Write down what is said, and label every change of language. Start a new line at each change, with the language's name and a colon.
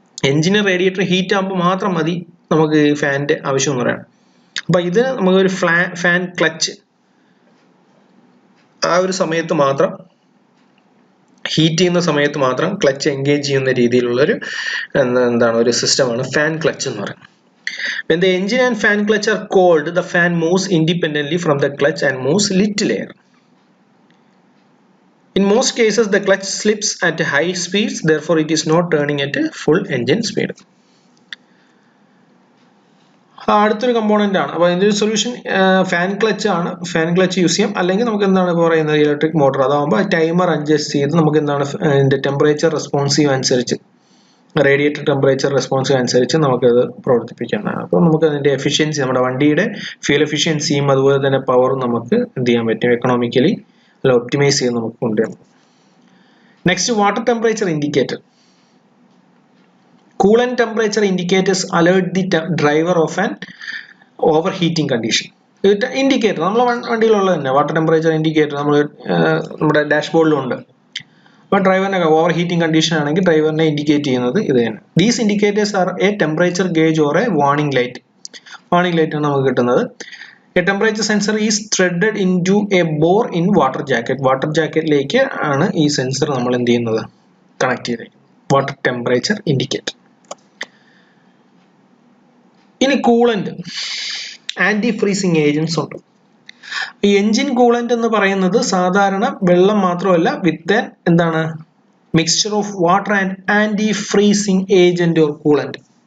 Malayalam: എഞ്ചിന് radiator heat ആകുമ്പോൾ മാത്രം മതി നമുക്ക് ഈ ഫാനിന്റെ ആവശ്യം എന്ന് പറയാം. അപ്പൊ ഇത് നമുക്കൊരു ഫാൻ ക്ലച്ച് ആ ഒരു സമയത്ത് മാത്രം, ഹീറ്റ് ചെയ്യുന്ന സമയത്ത് മാത്രം ക്ലച്ച് എൻഗേജ് ചെയ്യുന്ന രീതിയിലുള്ളൊരു എന്താണ് ഒരു സിസ്റ്റമാണ് ഫാൻ ക്ലച്ച് എന്ന് പറയുന്നത്.
English: When the engine and fan clutch are cold, the fan moves independently from the clutch and moves little air. In most cases, the clutch slips at high speeds, therefore it is not turning at full engine speed.
Malayalam: അടുത്തൊരു component ആണ്. അപ്പോൾ ഇതിന്റെ ഒരു solution fan clutch ആണ്. Fan clutch use ചെയ്യാം. അല്ലെങ്കിൽ നമുക്ക് എന്താണ് പറയുന്നത് ഇലക്ട്രിക് മോട്ടോർ. അതാകുമ്പോൾ ടൈമർ അഡ്ജസ്റ്റ് ചെയ്ത് നമുക്ക് എന്താണ് ഇതിന്റെ ടെമ്പറേച്ചർ റെസ്പോൺസീവ് അനുസരിച്ച്, റേഡിയേറ്റർ ടെമ്പറേച്ചർ റെസ്പോൺസീവ് അനുസരിച്ച് നമുക്കത് പ്രവർത്തിപ്പിക്കാവുന്നതാണ്. അപ്പോൾ നമുക്ക് അതിന്റെ എഫിഷ്യൻസി, നമ്മുടെ വണ്ടിയുടെ ഫ്യൂൽ എഫിഷ്യൻസിയും അതുപോലെ തന്നെ പവറും നമുക്ക് എന്ത് ചെയ്യാൻ പറ്റും, എക്കണോമിക്കലി അല്ല ഒപ്റ്റിമൈസ് ചെയ്ത് നമുക്ക് കൊണ്ടുവരാം. Next, water temperature indicator.
English: Coolant temperature indicators alert the driver of an overheating condition.
Malayalam: Indicator നമ്മളെ വണ്ടിയിലുള്ളത് തന്നെ, വാട്ടർ ടെമ്പറേച്ചർ ഇൻഡിക്കേറ്റർ നമ്മൾ നമ്മുടെ ഡാഷ്ബോർഡിലുണ്ട്. അപ്പോൾ ഡ്രൈവറിന്റെ ഓവർ ഹീറ്റിംഗ് കണ്ടീഷൻ ആണെങ്കിൽ ഡ്രൈവറിനെ ഇൻഡിക്കേറ്റ് ചെയ്യുന്നത് ഇത് തന്നെ.
English: These indicators are a temperature gauge or a warning light.
Malayalam: Warning light ആണ് നമുക്ക് കിട്ടുന്നത്.
English: A temperature sensor is threaded into a bore in water jacket.
Malayalam: Water ജാക്കറ്റിലേക്ക് ആണ് ഈ സെൻസർ നമ്മൾ എന്ത് ചെയ്യുന്നത്, കണക്ട് ചെയ്തേക്കുന്നത്. Water temperature indicator. ഇനി കൂളന്റ്, ആന്റി ഫ്രീസിങ് ഏജൻസ് ഉണ്ട്. ഈ എഞ്ചിൻ കൂളന്റ് എന്ന് പറയുന്നത് സാധാരണ വെള്ളം മാത്രമല്ല, വിത്ത് എന്താണ്
English: Mixture of water and anti freezing agent or coolant.